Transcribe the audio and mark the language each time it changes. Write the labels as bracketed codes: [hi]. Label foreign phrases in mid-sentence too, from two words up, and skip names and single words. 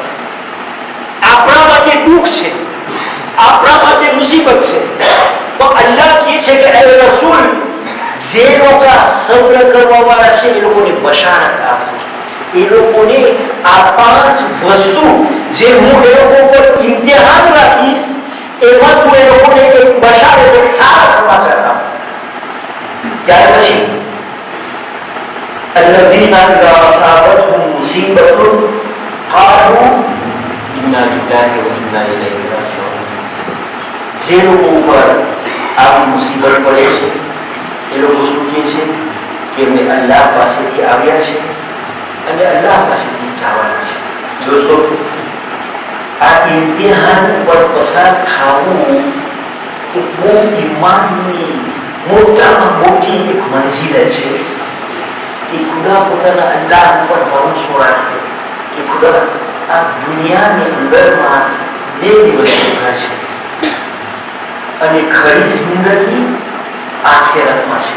[gu] આપણા માટે દુઃખ છે, આપણા માટે મુસીબત છે, તો અલ્લાહ કહે છે કે એ રસૂલ જે લોકો સબ્ર કરવા વાળા છે એ લોકોને બશારત આપજો. એ લોકોને આ 5 વસ્તુ જે હું એ લોકો ઉપર ઇમ્તિહાન રાખીશ એમાં તું એ લોકોને એક બશારત, એક સારા સમાચાર આપ. ત્યાર પછી [ar] الذين إذا أصابتهم مصيبة قالوا إنا لله وإنا إليه راجعون. [gu] જે લોકો ઉપર આવી મુસીબત પડે છે એ લોકો શું કહે છે કે અમે અલ્લાહ પાસેથી આવ્યા છે અને અલ્લાહ પાસેથી જવાના છે. દોસ્તો, આ ઇમ્તિહાન પર પસાર થવું એક બહુ ઈમાનની મોટામાં મોટી એક મંજિલ છે કે ખુદા પોતાના અલ્લાહ ઉપર ભરોસો રાખે કે ખુદા આ દુનિયાની અંદરમાં 2 દિવસ ઉભા છે અને ખરી જિંદગી આખિરતમાં છે.